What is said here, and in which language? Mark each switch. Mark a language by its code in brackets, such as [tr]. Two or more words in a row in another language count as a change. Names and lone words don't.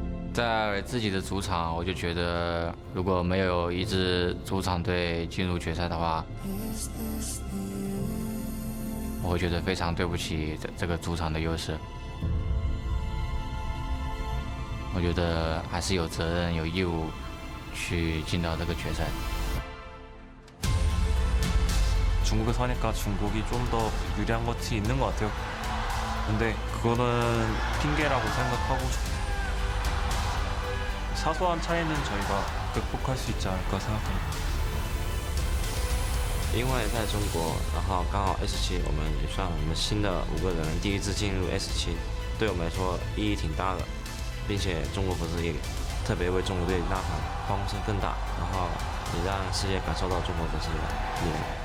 [zh] 在自己的主场，我就觉得如果没有一支主场队进入决赛的话，我会觉得非常对不起这个主场的优势。我觉得还是有责任、有义务去进到这个决赛。 [ko] 중국에 서니까 중국이 좀 더 유리한 것이 있는 것 같아요. 근데 그거는 핑계라고 생각하고 사소한 차이는 저희가 극복할 수 있지 않을까 생각합니다. [zh] 因为在中国，然后刚好 S7我们也算我们新的5个人第一次进入 S7，对我们来说意义挺大的，并且中国粉丝也特别为中国队呐喊，欢呼声更大，然后也让世界感受到中国粉丝的力量。